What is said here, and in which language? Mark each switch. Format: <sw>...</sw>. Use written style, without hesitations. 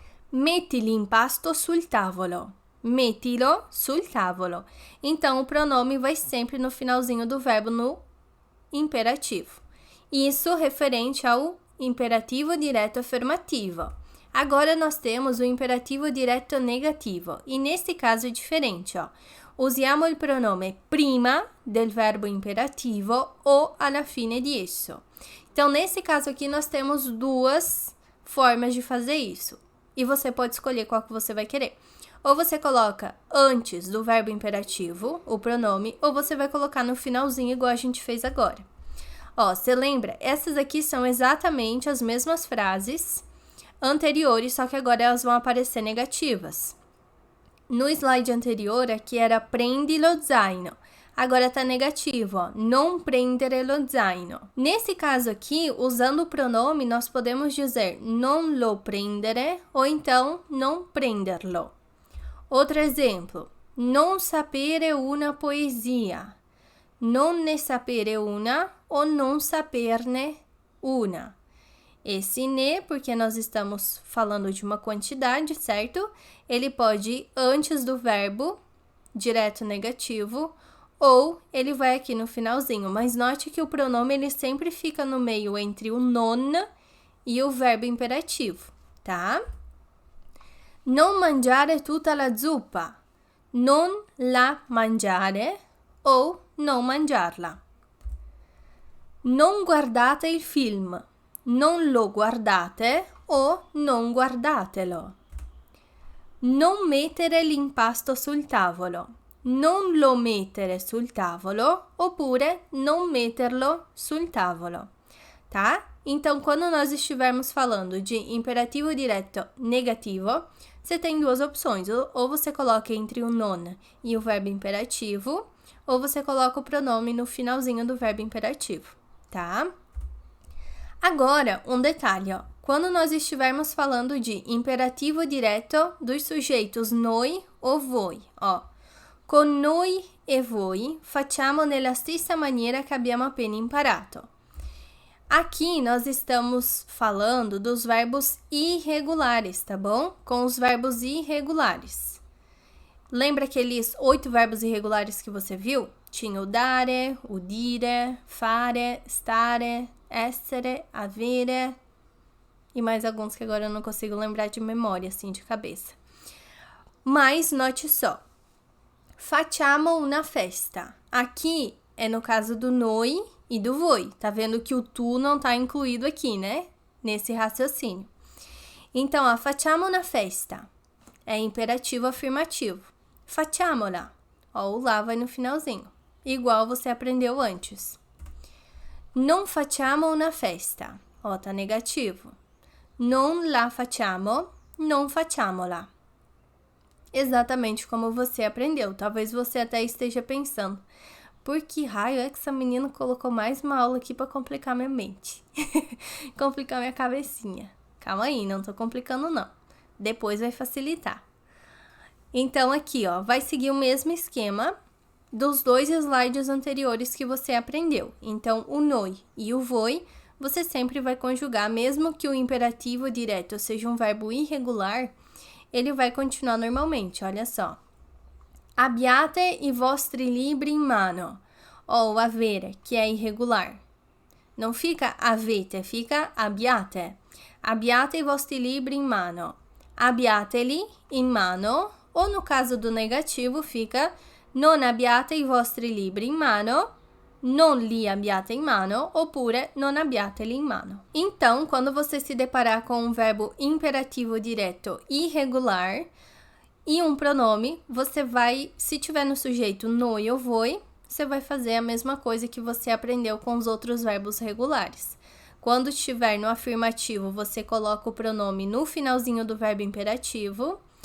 <it>Metti l'impasto sul tavolo. Mettilo sul tavolo.</it> <pt>Então, o pronome vai sempre no finalzinho do verbo no imperativo. Isso referente ao imperativo direto afirmativo. Agora, nós temos o imperativo direto negativo. E nesse caso é diferente, ó.</pt> <it>Usiamo il pronome prima del verbo imperativo o alla fine di esso.</it> <pt>Então, nesse caso aqui, nós temos duas formas de fazer isso. E você pode escolher qual que você vai querer. Ou você coloca antes do verbo imperativo, o pronome, ou você vai colocar no finalzinho, igual a gente fez agora. Ó, você lembra? Essas aqui são exatamente as mesmas frases anteriores, só que agora elas vão aparecer negativas. No slide anterior, aqui era</pt> <it>prendi lo zaino.</it> <pt>Agora tá negativo, ó,</pt> <it>non prendere lo zaino.</it> <pt>Nesse caso aqui, usando o pronome, nós podemos dizer</pt> <it>non lo prendere</it> <pt>ou então</pt> <it>non prenderlo.</it> <pt>Outro exemplo,</pt> <it>non sapere una poesia. Non ne sapere una</it> <pt>ou</pt> <it>non saperne una.</it> <pt>Esse ne, porque nós estamos falando de uma quantidade, certo? Ele pode ir antes do verbo, direto negativo, ou ele vai aqui no finalzinho. Mas note que o pronome ele sempre fica no meio entre o non e o verbo imperativo, tá?</pt> <it>Non mangiare tutta la zuppa. Non la mangiare</it> <pt>ou</pt> <it>non mangiarla. Non guardate il film. Non lo guardate o non guardatelo. Non mettere l'impasto sul tavolo. Non lo mettere sul tavolo oppure non metterlo sul tavolo, tá?</it> <pt>Então, quando nós estivermos falando de imperativo direto negativo, você tem duas opções. Ou você coloca entre o non e o verbo imperativo, ou você coloca o pronome no finalzinho do verbo imperativo, tá? Agora, um detalhe, ó. Quando nós estivermos falando de imperativo direto dos sujeitos noi ou voi, ó.</pt> <it>Con noi e voi facciamo nella stessa maniera che abbiamo appena imparato.</it> <pt>Aqui nós estamos falando dos verbos irregulares, tá bom? Com os verbos irregulares. Lembra aqueles 8 verbos irregulares que você viu? Tinha o dare, o dire, fare, stare, essere, avere e mais alguns que agora eu não consigo lembrar de memória, assim, de cabeça. Mas note só.</pt> <it>Facciamo una festa.</it> <pt>Aqui é no caso do noi e do voi. Tá vendo que o tu não tá incluído aqui, né? Nesse raciocínio. Então, ó,</pt> <it>facciamo una festa.</it> <pt>É imperativo afirmativo.</pt> <it>Facciamola.</it> <pt>Ó, o lá vai no finalzinho. Igual você aprendeu antes.</pt> <it>Non facciamo una festa.</it> <pt>Ó, tá negativo.</pt> <it>Non la facciamo, non facciamola.</it> <pt>Exatamente como você aprendeu. Talvez você até esteja pensando, por que raio é que essa menina colocou mais uma aula aqui para complicar minha mente? Complicar minha cabecinha. Calma aí, não tô complicando não. Depois vai facilitar. Então aqui, ó, vai seguir o mesmo esquema dos 2 slides anteriores que você aprendeu. Então, o noi e o voi, você sempre vai conjugar, mesmo que o imperativo direto seja um verbo irregular, ele vai continuar normalmente, olha só.</pt> <it>Abbiate i vostri libri in mano.</it> <pt>Ou avere, que é irregular. Não fica avete, fica abbiate.</pt> <it>Abbiate i vostri libri in mano. Abbiateli in mano.</it> <pt>Ou no caso do negativo, fica</pt> <it>non abbiate i vostri libri in mano. Non li abbiate in mano, oppure non abbiateli in mano.</it> <pt>Então, quando você se deparar com um verbo imperativo direto irregular e um pronome, você vai, se tiver no sujeito noi ou voi, você vai fazer a mesma coisa que você aprendeu com os outros verbos regulares. Quando estiver no afirmativo, você coloca o pronome no finalzinho do verbo imperativo.</pt>